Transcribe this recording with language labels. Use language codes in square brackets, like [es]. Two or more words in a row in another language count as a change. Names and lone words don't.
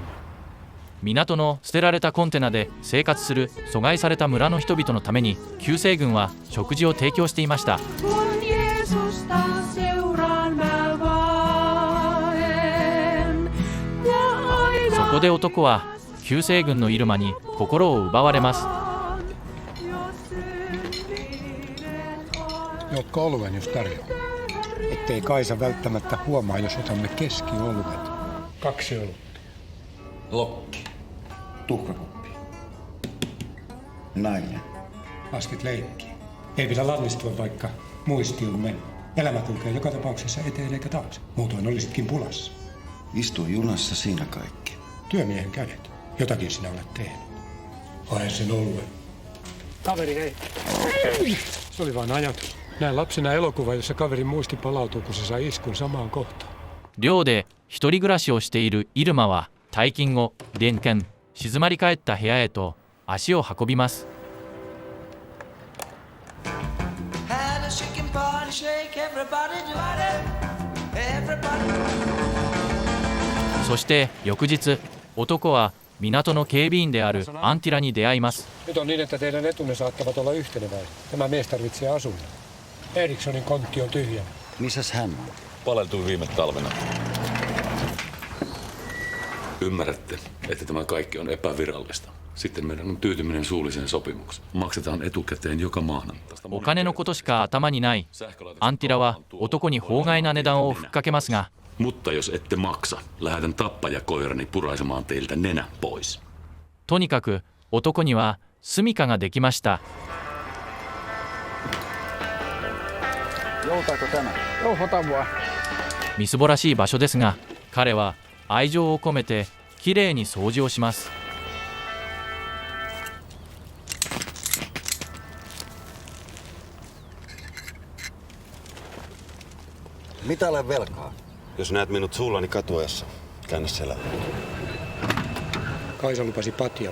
[ja] 港の捨てられたコンテナで生活する阻害された村の人々のために救世軍は食事を提供していました。そこで男は救世軍のイルマに心を奪われます。 [fi] Juotko oluen, jos tarjoaa? Ettei Kaisa välttämättä huomaa, jos otamme keskioluet. 2 olutta. Lokki. Tuhkakuppi. Nainen. Laskit leikkiä. Ei pidä lannistua, vaikka muisti on mennyt. Elämä kulkee joka tapauksessa eteen eikä taakse. Muutoin olisitkin pulassa. Istuu junassa siinä kaikki. Työmiehen kädet. Jotakin sinä olet tehnyt. Hae sen oluen. Kaveri, hei. Se oli vain ajatus. Näin lapsena elokuva, jossa kaverin muisti palautuu, kun se sai iskun samaan kohtaan. [ja] 寮で一人暮らしをしているイルマは退勤後、連検静まり返った部屋へと足を運びます。そして翌日、男は港の警備員であるアンティラに出会います。 [fi] Nyt on niin, että teidän etunne saattavat olla yhteneväisiä. Tämä mies tarvitsee asunnon. Erikssonin kontti on tyhjä. Missäs hän on? Paleltui viime talvena. Ymmärrätte, että tämä kaikki on epävirallista. Sitten meidän on tyytyminen suulliseen sopimukseen. Maksetaan etukäteen joka maanantai. [ja] お金のことしか頭にないアンティラは男に法外な値段をふっかけますが、 [fi] Mutta jos ette maksa, lähetän tappajakoirani puraisemaan teiltä nenä pois. [ja] とにかく男には住処ができました。 [fi] Joutaako tämä? Joo, ota vaan. [ja] みすぼらしい場所ですが、彼は愛情を込めてきれいに掃除をします。 [fi] Mitä olen velkaa? Jos näet minut suullani katuessa, käännä selää. Kaisa lupasi patjan.